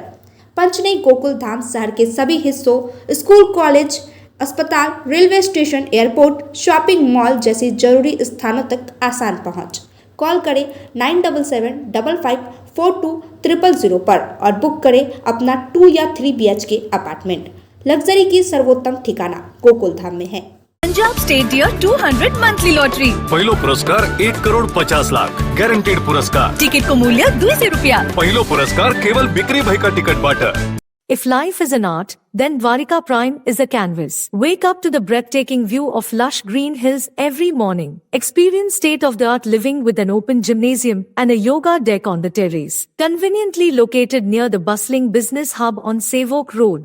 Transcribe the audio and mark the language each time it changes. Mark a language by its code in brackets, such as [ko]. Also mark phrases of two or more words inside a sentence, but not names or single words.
[hi] पंचनई गोकुल धाम शहर के सभी हिस्सों, स्कूल, कॉलेज, अस्पताल, [en] railway station, airport, shopping mall [hi] जैसी जरूरी स्थानों तक आसान पहुंच। कॉल करें 9755542000 पर और बुक करें अपना 2 या 3 [en] BHK apartment. [hi] लग्जरी की सर्वोत्तम ठिकाना गोकुल धाम में है। [ne] पंजाब स्टेट डियर 200 मंथली लॉटरी। पहिलो पुरस्कार 1 करोड़ 50 लाख गॅरंटेड पुरस्कार। टिकट को मूल्य 200 रुपया। पहिलो पुरस्कार केवल बिक्री भई का टिकट बाट। [en] If life is an art, then Dwarika Prime is a canvas. Wake up to the breathtaking view of lush green hills every morning. Experience state-of-the-art living with an open gymnasium and a yoga deck on the terrace. Conveniently located near the bustling business hub on Sevok Road.